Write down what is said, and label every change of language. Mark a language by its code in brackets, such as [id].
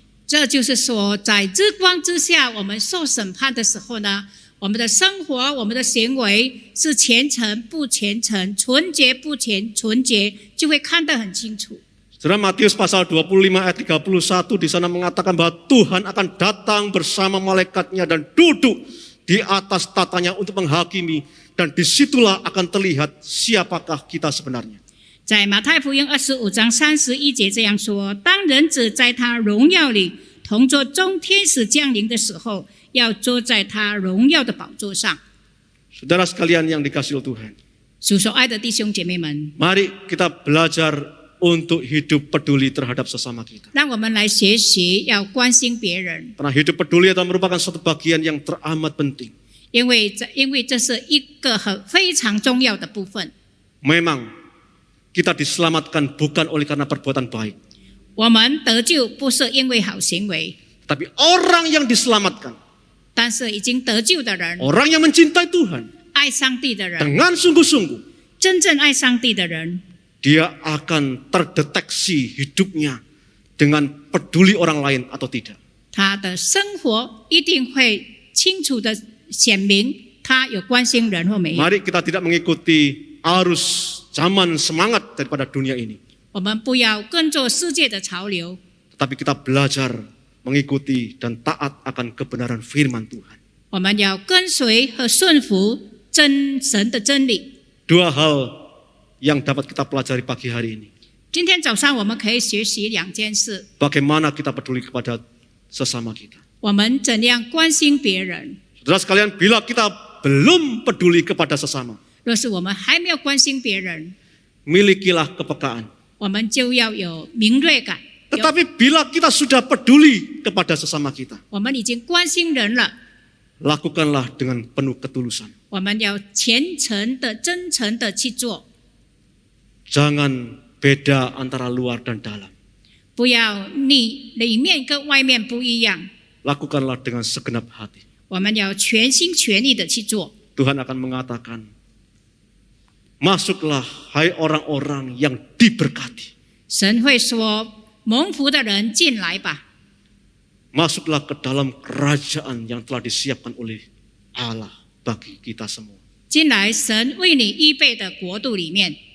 [zh] 这就是说，在日光之下，我们受审判的时候呢，我们的生活、我们的行为是虔诚不虔诚、纯洁不纯洁，就会看得很清楚。 [id] Saudara, Matius pasal 25 ayat 31 di sana mengatakan bahwa Tuhan akan datang bersama malaikatnya dan duduk di atas tatanya untuk menghakimi, dan disitulah akan terlihat siapakah kita sebenarnya. [zh] 在马太福音25章31节这样说：当人子在他荣耀里同坐众天使降临的时候，要坐在他荣耀的宝座上。 [id] Saudara sekalian yang dikasihi Tuhan, [zh] 属所爱的弟兄姐妹们， [id] mari kita belajar untuk hidup peduli terhadap sesama kita. [zh] 让我们来学习要关心别人， [id] Karena hidup peduli adalah merupakan suatu bagian yang teramat penting. [zh] 因为这是一个非常重要的部分。 [id] Memang kita diselamatkan bukan oleh karena perbuatan baik. [zh] 我们得救不是因为好行为， [id] Tapi orang yang diselamatkan, [zh] 但是已经得救的人， [id] orang yang mencintai Tuhan [zh] 爱上帝的人， [id] dengan sungguh-sungguh, [zh] 真正爱上帝的人， [id] dia akan terdeteksi hidupnya dengan peduli orang lain atau tidak. [zh] 他的生活一定会清楚的显明他有关心人或没有。 [id] Mari kita tidak mengikuti arus zaman semangat daripada dunia ini, [zh] 我们不要跟着世界的潮流， [id] tetapi kita belajar mengikuti dan taat akan kebenaran firman Tuhan. [zh] 我们要跟随和顺服真神的真理。 [id] Dua hal yang dapat kita pelajari pagi hari ini. [zh] 今天早上我们可以学习2件事： [id] Bagaimana kita peduli kepada sesama kita. [zh] 我们怎样关心别人。 [id] Saudara sekalian, bila kita belum peduli kepada sesama, [zh] 若是我们还没有关心别人， [id] milikilah kepekaan. [zh] 我们就要有敏锐感。 [id] Tetapi bila kita sudah peduli kepada sesama kita, [zh] 我们已经关心人了， [id] lakukanlah dengan penuh ketulusan. [zh] 我们要虔诚的、真诚的去做， [id] Jangan beda antara luar dan dalam. [zh] 不要你里面跟外面不一样。 [id] Lakukanlah dengan segenap hati. [zh] 我们要全心全意的去做。 [id] Tuhan akan mengatakan, masuklah hai orang-orang yang diberkati. [zh] 神会说：“蒙福的人进来吧， [id] Masuklah ke dalam kerajaan yang telah disiapkan oleh Allah bagi kita semua. [zh] 进来神为你预备的国度里面。